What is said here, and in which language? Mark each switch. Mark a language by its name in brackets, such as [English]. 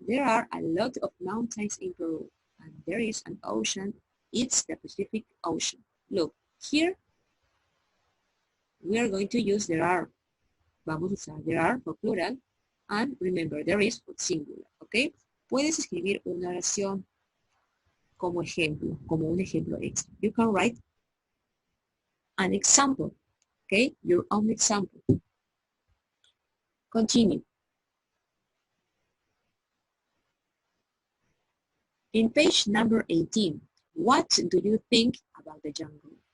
[English] There are a lot of mountains in Peru, and there is an ocean. It's the Pacific Ocean. Look, here we are going to use there are. [Spanish] Vamos a usar [English] there are for plural, and remember, there is for singular, okay? [Spanish] Puedes escribir una oración como ejemplo, como un ejemplo extra. [English] You can write an example, okay? Your own example. Continue. In page number 18, what do you think about the jungle?